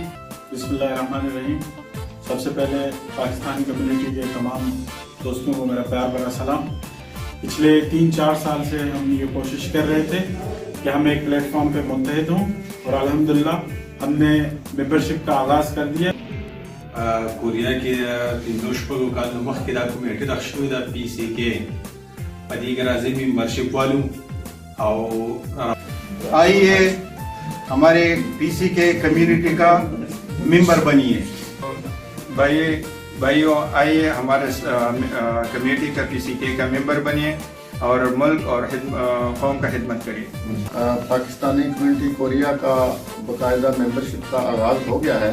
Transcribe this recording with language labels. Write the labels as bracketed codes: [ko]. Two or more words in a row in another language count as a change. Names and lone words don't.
[ar] بسم اللہ الرحمن الرحیم۔ [ur] سب سے پہلے پاکستانی کمیونٹی کے تمام دوستوں کو میرا پیار بھرا سلام۔ پچھلے 3-4 سال سے ہم یہ کوشش کر رہے تھے کہ ہم ایک پلیٹ فارم پہ متحد ہوں اور الحمدللہ ہم نے ممبرشپ کا آغاز کر دیا۔ [ps] کوریا کې پنځه شپږو کالو مخکې دا کمیټه راغ شوې ده پی سی کې په دې کې راځي ممبرشپ والو او [ur] آئیے ہمارے پی سی کے کمیونٹی کا ممبر بنیے۔ بھائیو آئیے ہمارے کمیونٹی کا پی سی کے کا ممبر بنیے اور ملک اور قوم کا خدمت کریے۔ پاکستانی کمیونٹی کوریا کا باقاعدہ ممبرشپ کا آغاز ہو گیا ہے۔